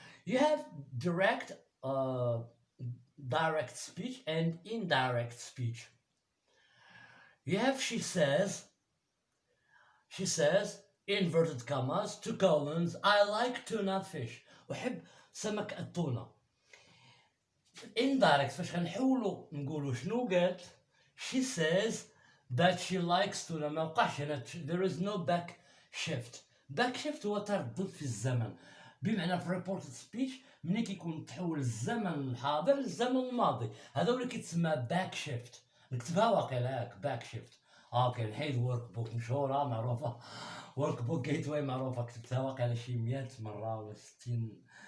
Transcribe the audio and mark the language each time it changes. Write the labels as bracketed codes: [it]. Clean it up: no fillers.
[en] You have direct speech and indirect speech. You have she says, inverted commas, 2 colons, I like tuna fish. [ar] أحب سمك التونة. Indirect فاش غنحولو نقولو شنو قالت. [en] She says that she likes tuna. [ar] ما وقعش هنا. [en] There is no back shift. [ar] back shift هو تردد في الزمن. بمعنى في [en] reported speech [ar] ملي كيكون تحول الزمن الحاضر للزمن الماضي، هذا هو اللي كيتسمى باك شيفت. نكتبها واقيلا هاك باك شيفت. اوكي نحيد ورك بوك مشهوره معروفه، ورك بوك جيت واي معروفه، كتبتها واقيلا شي 100 مره ولا 60.